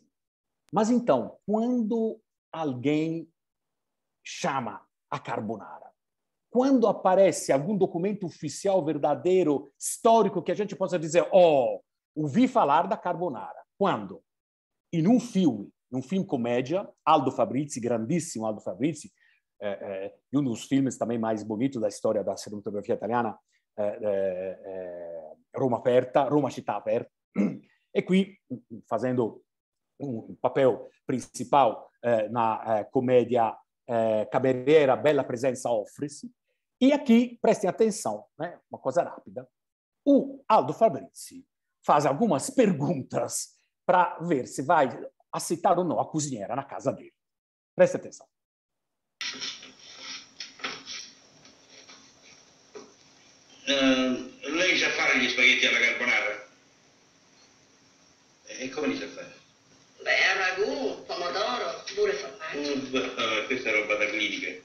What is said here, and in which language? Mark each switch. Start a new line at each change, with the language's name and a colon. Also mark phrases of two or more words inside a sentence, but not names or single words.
Portuguese: Mas então, quando alguém chama a carbonara, quando aparece algum documento oficial verdadeiro, histórico, que a gente possa dizer, ouvi falar da carbonara. Quando? Em um filme comédia, Aldo Fabrizi, grandissimo Aldo Fabrizi, um dos filmes também mais bonitos da história da cinematografia italiana, Roma Città Aperta, e qui fazendo um papel principal na comédia Cameriera Bella Presenza Offre-se. E aqui, prestem atenção, né? Uma coisa rápida. O Aldo Fabrizi faz algumas perguntas para ver se vai aceitar ou não a cozinheira na casa dele. Preste atenção.
Italian: Lei sa fare gli spaghetti alla carbonara? E come li sa fare? Beh, a ragù, pomodoro, pure formaggio. Questa è roba da clinica.